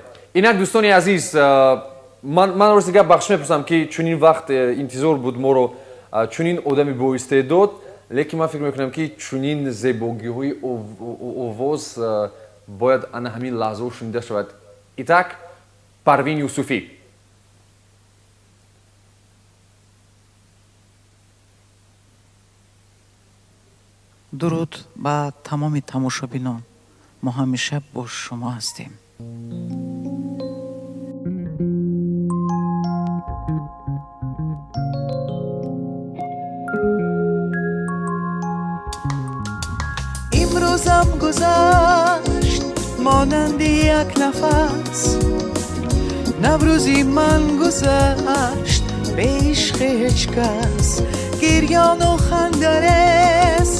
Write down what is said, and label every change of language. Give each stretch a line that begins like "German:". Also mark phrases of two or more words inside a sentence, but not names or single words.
Tajik: Инак дӯстони азиз, ман рости гап бахш мепурсам ки чунин вақт интизор буд моро чунин одами боистеъдод, лекин ман фикр мекунам ки чунин зебогиҳои овоз бояд ана ҳамин лаҳзаҳо шунида шавад. Итак, Парвин Юсуфӣ. дуруд ба тамоми тамошобинон.
Persian: ما همیشه با شما هستیم. امروزم گذشت مانند یک نفس، نوروزی من گذشت به عشق هیچ کس، گریان و خندرس